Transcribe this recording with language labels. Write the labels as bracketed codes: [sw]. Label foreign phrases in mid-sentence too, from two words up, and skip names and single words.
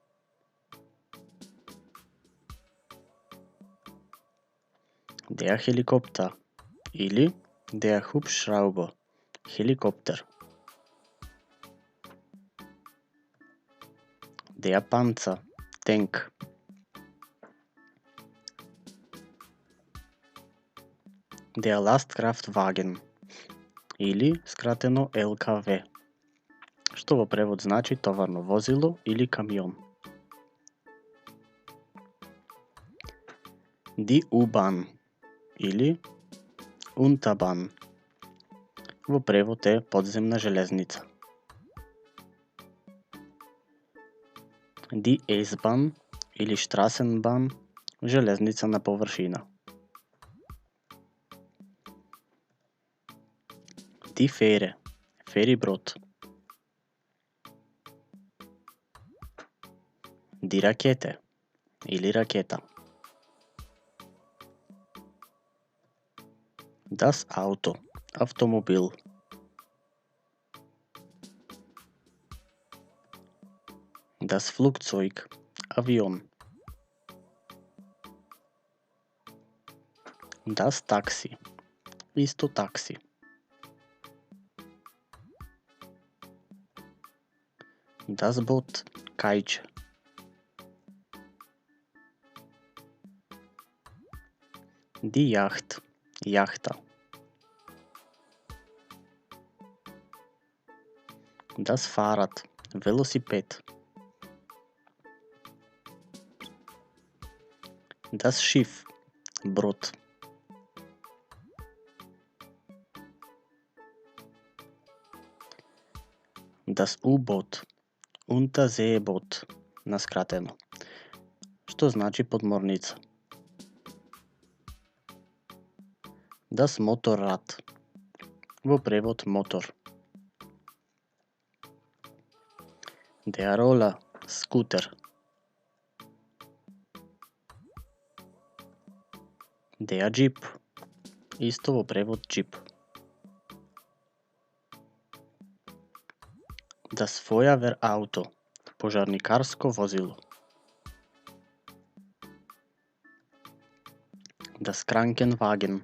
[de] Der Helikopter или der Hubschrauber, хеликоптер. Der Panzer, танк. Der Lastkraftwagen [mk] или скратено ЛКВ, што во превод значи товарно возило или камион. [de] Die U-Bahn [mk] или Unterbahn, во превод е подземна железница. [de] Die S-Bahn или Straßenbahn, [mk] железница на површина. [de] Die Fähre, фериброд. Die Rakete или ракета. Das Auto, автомобил. Das Flugzeug, авион. Das Taxi, [mk] исто такси. [de] Das Boot, кајче. Die Yacht, јахта. Das Fahrrad, велосипед. Das Schiff, брод. Das U-Boot, Unterseeboot, [mk] наскратено, што значи подморница. [de] Das Motorrad, [mk] во превод мотор. [de] Der Roller, скутер. Der Jeep. [mk] Исто во превод джип. [de] Das Feuerwehrauto. [mk] Пожарникарско возило. [de] Das Krankenwagen.